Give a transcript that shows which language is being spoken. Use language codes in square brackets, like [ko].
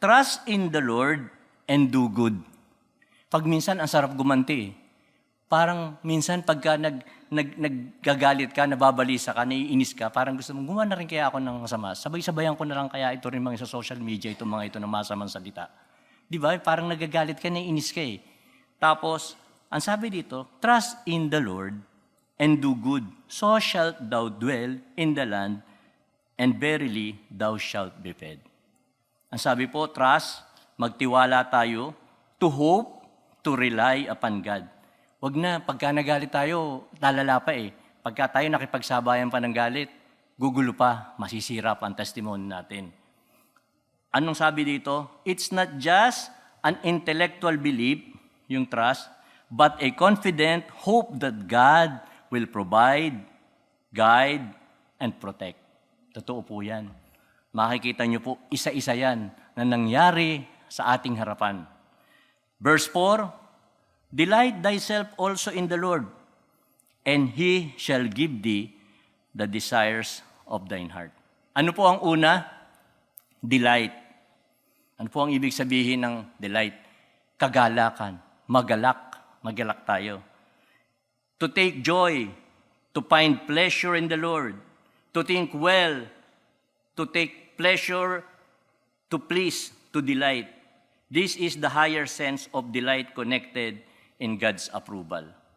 [en] Trust in the Lord and do good. [tl] Pag minsan, ang sarap gumanti Parang minsan pagka naggagalit ka, nababalisa ka, naiinis ka, parang gusto mong gumawa na rin kaya ako ng masama. Sabay-sabayan ko na lang kaya ito rin mga sa social media, itong mga ito ng masamang salita. Di ba? Parang nagagalit ka, naiinis ka Tapos, ang sabi dito, [en] trust in the Lord and do good. So shalt thou dwell in the land, and verily thou shalt be fed. [tl] Ang sabi po, trust, magtiwala tayo, [en] to hope, to rely upon God. [tl] Wag na, pagka nagalit tayo, lalala pa Pagka tayo nakipagsabayan pa ng galit, gugulo pa, masisira pa ang testimony natin. Anong sabi dito? [en] It's not just an intellectual belief, [tl] yung trust, [en] but a confident hope that God will provide, guide, and protect. [tl] Totoo po yan. Makikita nyo po, isa-isa yan na nangyari sa ating harapan. [en] Verse 4, delight thyself also in the Lord, and He shall give thee the desires of thine heart. [tl] Ano po ang una? Delight. Ano po ang ibig sabihin ng delight? Kagalakan, magalak tayo. [en] To take joy, to find pleasure in the Lord, to think well, to take pleasure, to please, to delight. This is the higher sense of delight connected in God's approval.